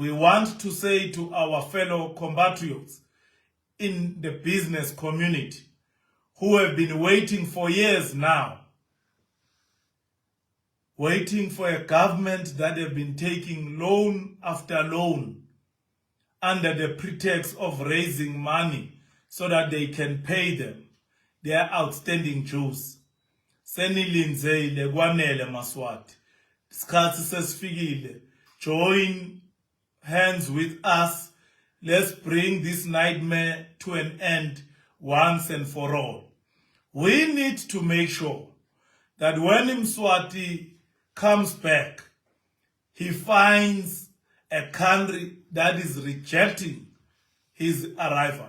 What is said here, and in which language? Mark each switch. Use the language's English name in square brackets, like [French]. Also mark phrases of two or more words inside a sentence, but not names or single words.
[English] We want to say to our fellow compatriots in the business community who have been waiting for years now, waiting for a government that have been taking loan after loan under the pretext of raising money so that they can pay them their outstanding dues. [Swati] Senilinzile kwanele Maswati. Isikhathi sesifikile. [English] Join hands with us. Let's bring this nightmare to an end once and for all. We need to make sure that when Mswati comes back, he finds a country that is rejecting his arrival.